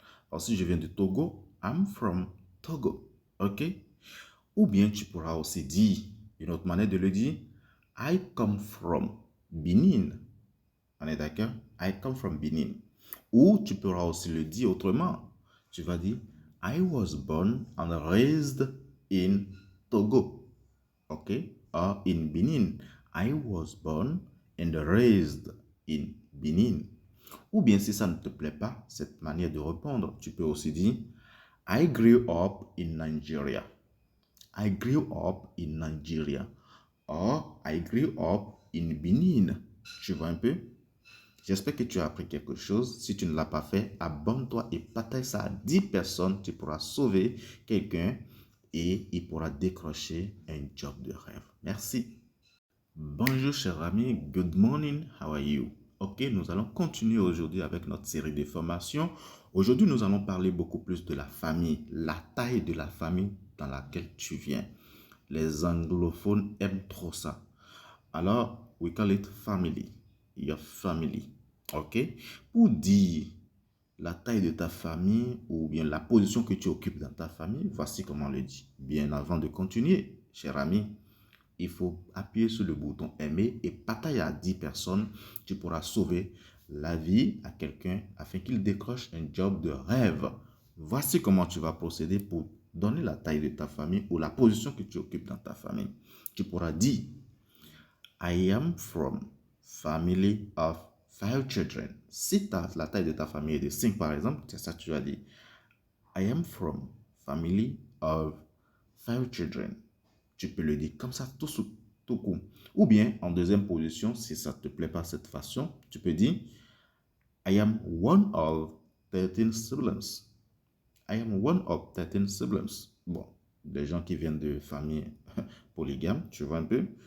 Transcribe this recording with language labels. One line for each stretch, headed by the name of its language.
French: Alors si je viens du Togo,
English: I'm from Togo.
French: Ok? Ou bien tu pourras aussi dire, une autre manière de le dire,
English: I come from Benin.
French: On est d'accord? I come from Benin. Ou tu pourras aussi le dire autrement. Tu vas dire,
English: I was born and raised in Togo.
French: Ok?
English: Or in Benin. I was born and raised in Benin.
French: Ou bien si ça ne te plaît pas, cette manière de répondre, tu peux aussi dire,
English: I grew up in Nigeria. I grew up in Nigeria. Or I grew up in Benin.
French: Tu vois un peu? J'espère que tu as appris quelque chose. Si tu ne l'as pas fait, abonne-toi et partage ça à 10 personnes. Tu pourras sauver quelqu'un et il pourra décrocher un job de rêve. Merci. Bonjour cher ami,
English: good morning, how are you?
French: Ok, nous allons continuer aujourd'hui avec notre série de formations. Aujourd'hui, nous allons parler beaucoup plus de la famille, la taille de la famille dans laquelle tu viens. Les anglophones aiment trop ça. Alors,
English: we call it family, your family. Ok?
French: Pour dire la taille de ta famille ou bien la position que tu occupes dans ta famille, voici comment on le dit. Bien avant de continuer, cher ami, il faut appuyer sur le bouton aimer et partager à 10 personnes. Tu pourras sauver la vie à quelqu'un afin qu'il décroche un job de rêve. Voici comment tu vas procéder pour donner la taille de ta famille ou la position que tu occupes dans ta famille. Tu pourras dire
English: I am from family of 5 children.
French: Si la taille de ta famille est de 5 par exemple, c'est ça que tu vas dire.
English: I am from family of 5 children.
French: Tu peux le dire comme ça, tout court. Ou bien, en deuxième position, si ça ne te plaît pas cette façon, tu peux dire
English: I am one of 13 siblings. I am one of 13 siblings.
French: Bon, des gens qui viennent de familles polygames, tu vois un peu.